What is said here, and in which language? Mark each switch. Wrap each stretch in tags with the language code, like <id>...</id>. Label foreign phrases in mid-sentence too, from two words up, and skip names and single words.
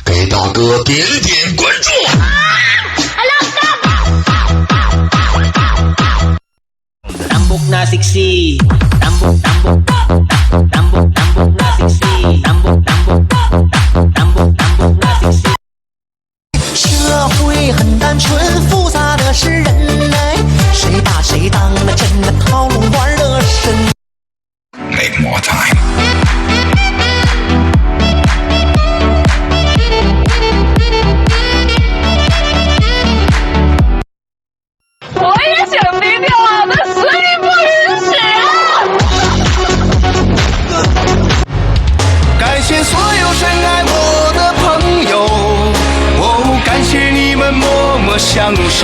<zh>大哥点点关注。 Tambok na siksi, tambok na siksi, tambok na siksi。社会很单纯，复杂的是人类，谁把谁当了真的套路玩得深。</zh> <en>Make more time。</en> <zh>我也想低调啊，但实力不允许啊！感谢所有深爱我的朋友，哦，感谢你们默默相守。</zh>